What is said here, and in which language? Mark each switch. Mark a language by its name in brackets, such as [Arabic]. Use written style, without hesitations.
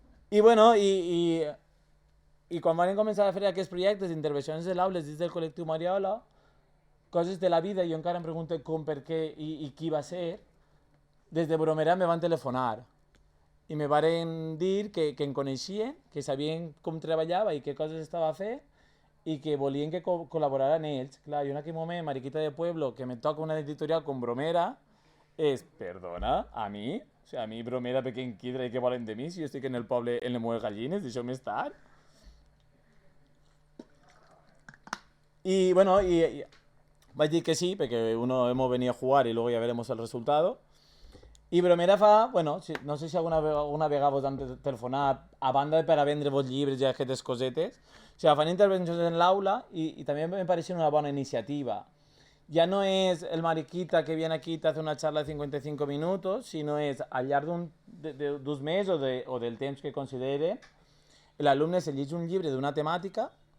[Catalan] I bueno, i quan van començar a fer aquests projectes d'intervencions de l'aules dins del col·lectiu Mariola, coses de la vida, jo encara em pregunto com, per què i qui va ser, des de Bromera me van telefonar i me varen dir que em coneixien, que sabien com treballava i què coses estava a fer i que volien que col·laborara amb ells. Clar, jo en aquell moment, [Spanish] mariquita de pueblo, que me toca una editorial [Catalan] com Bromera, és, perdona, a mi? O sigui, a mi Bromera, perquè en quidra i què volen de mi si jo estic en el poble, en les meves gallines, deixeu-me estar. [Spanish] I, bueno, y [Catalan] vaig dir que sí, perquè [Spanish] uno hemos venido a jugar y luego ya veremos el resultado. [Catalan] I Bromera fa, bueno, no sé si alguna vegada vos han telefonat, a banda de per a vendre-vos llibres i aquestes cosetes, o sigui, fan intervencions en l'aula i també me pareix una bona iniciativa. Ja no és el mariquita [Spanish] que viene aquí i te hace una charla de 55 minutos, [Catalan] sinó és al llarg d'uns mesos o del temps que considere, l'alumne se llegeix un llibre d'una temàtica.